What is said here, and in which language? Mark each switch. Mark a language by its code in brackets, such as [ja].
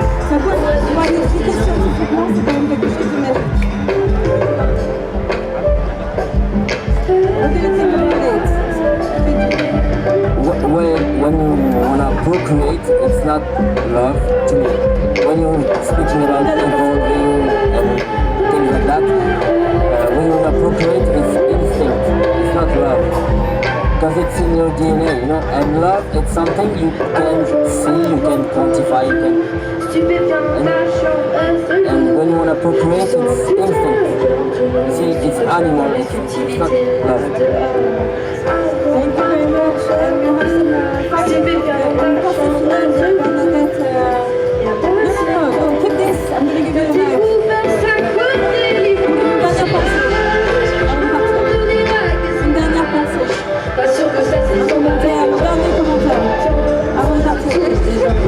[fr] Ça peut pouvoir l'expliquer scientifiquement, c'est quand même quelque chose de magique. [en] What do you think about it? When you wanna procreate, it's not love to me. When you're speaking about evolving and things like that, when you wanna procreate, it's instinct. It's not love. Because it's in your DNA, you know. And love, it's something you can see, you can quantify, you can. And when you wanna procreate, it's instinct. You see, it's animal. It's not love. Thank you very much. And we have some no, keep this. I'm going to give you a knife. [fr] Une dernière pensée. Avant de monter à mon dernier commentaire.